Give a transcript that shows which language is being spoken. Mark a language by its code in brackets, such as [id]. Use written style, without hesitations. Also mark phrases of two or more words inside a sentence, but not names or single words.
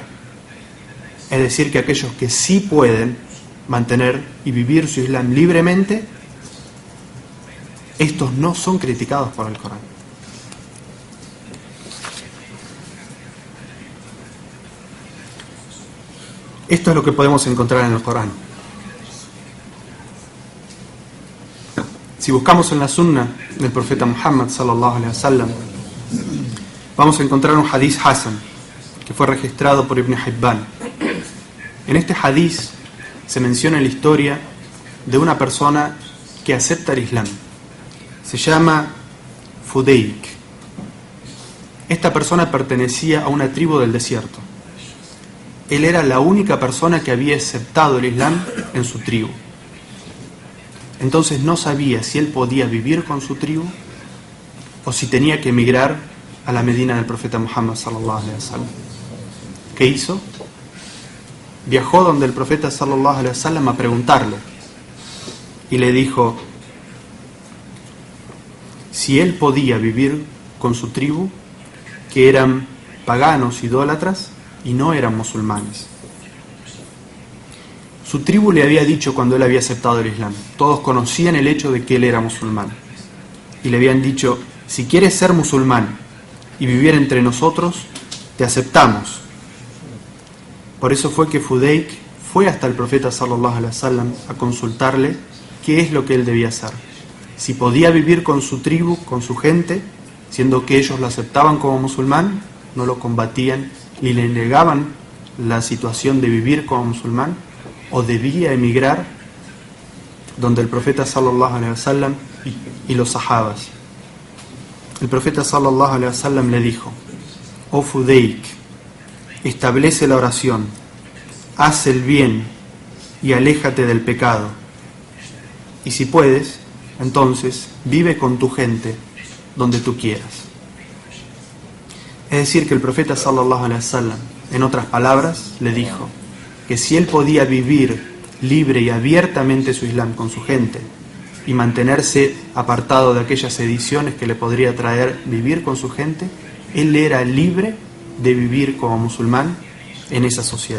[es] Es decir, que aquellos que sí pueden mantener y vivir su Islam libremente, estos no son criticados por el Corán. Esto es lo que podemos encontrar en el Corán. Si buscamos en la sunna del profeta Muhammad [ar] صلى الله عليه وسلم, [es] vamos a encontrar un [ar] حديث حسن [es] que fue registrado por Ibn Hibban. En este hadith se menciona la historia de una persona que acepta el Islam. Se llama Fudayk. Esta persona pertenecía a una tribu del desierto. Él era la única persona que había aceptado el Islam en su tribu. Entonces no sabía si él podía vivir con su tribu o si tenía que emigrar a la Medina del profeta Muhammad [ar] صلى الله عليه وسلم. [es] ¿Qué hizo? Viajó donde el profeta [ar] صلى الله عليه وسلم [es] a preguntarle y le dijo si él podía vivir con su tribu, que eran paganos, idólatras y no eran musulmanes. Su tribu le había dicho cuando él había aceptado el Islam, todos conocían el hecho de que él era musulmán, y le habían dicho, si quieres ser musulmán y vivir entre nosotros, te aceptamos. Por eso fue que Fudayk fue hasta el profeta [ar] صلى الله عليه وسلم [es] a consultarle qué es lo que él debía hacer. Si podía vivir con su tribu, con su gente, siendo que ellos lo aceptaban como musulmán, no lo combatían y le negaban la situación de vivir como musulmán, o debía emigrar donde el profeta [ar] صلى الله عليه وسلم [es] y los sahabas. El profeta [ar] صلى الله عليه وسلم [es] le dijo: oh Fudayk, establece la oración, haz el bien y aléjate del pecado, y si puedes, entonces vive con tu gente donde tú quieras. Es decir, que el profeta [ar] صلى الله عليه وسلم, [es] en otras palabras, le dijo que si él podía vivir libre y abiertamente su Islam con su gente y mantenerse apartado de aquellas sediciones que le podría traer vivir con su gente, él era libre de vivir como musulmán en esa sociedad.